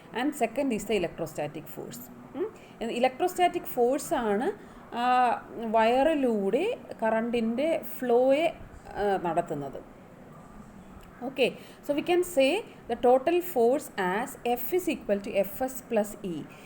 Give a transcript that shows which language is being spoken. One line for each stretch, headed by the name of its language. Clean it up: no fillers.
English: And second is the electrostatic force.
Malayalam: Electrostatic force ആണ് വയറിലൂടെ കറണ്ടിൻ്റെ ഫ്ലോയെ നടത്തുന്നത്.
English: Okay, so we can say the total force as F is equal to Fs plus E.